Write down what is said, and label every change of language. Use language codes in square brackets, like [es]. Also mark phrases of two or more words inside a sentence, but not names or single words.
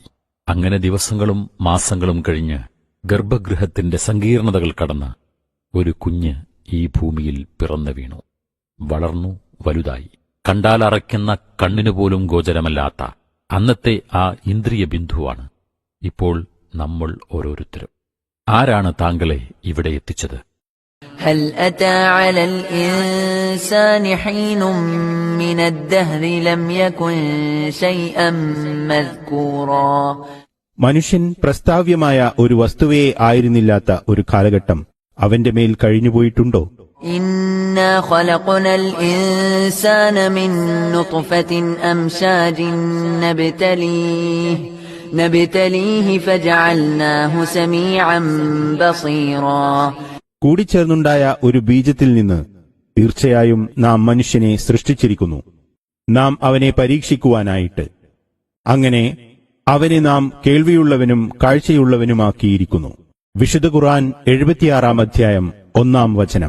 [ml] അങ്ങനെ ദിവസങ്ങളും മാസങ്ങളും കഴിഞ്ഞ് ഗർഭഗൃഹത്തിന്റെ സങ്കീർണതകൾ കടന്ന് ഒരു കുഞ്ഞ് ഈ ഭൂമിയിൽ പിറന്നു വീണു. വളർന്നു വലുതായി. കണ്ടാലറയ്ക്കുന്ന കണ്ണിനുപോലും ഗോചരമല്ലാത്ത അന്നത്തെ ആ ഇന്ദ്രിയബിന്ദുവാണ് ഇപ്പോൾ നമ്മൾ ഓരോരുത്തരും. ആരാണ് താങ്കളെ ഇവിടെ എത്തിച്ചത്? [ar] هل أتى على الإنسان حين من الدهر لم يكن شيئا مذكورا. [ml] മനുഷ്യൻ പ്രസ്താവ്യമായ ഒരു വസ്തുവേ ആയിരുന്നില്ലാത്ത ഒരു കാലഘട്ടം അവന്റെ മേൽ കഴിഞ്ഞുപോയിട്ടുണ്ടോ? [ar] إنا خلقنا الإنسان من نطفة أمشاج نبتليه فجعلناه سميعا بصيرا. [ml] കൂടിച്ചേർന്നുണ്ടായ ഒരു ബീജത്തിൽ നിന്ന് തീർച്ചയായും നാം മനുഷ്യനെ സൃഷ്ടിച്ചിരിക്കുന്നു, നാം അവനെ പരീക്ഷിക്കുവാനായിട്ട്. അങ്ങനെ അവനെ നാം കേൾവിയുള്ളവനും കാഴ്ചയുള്ളവനുമാക്കിയിരിക്കുന്നു. വിശുദ്ധ ഖുർആൻ 76-ാം അധ്യായം 1-ാം വചനം.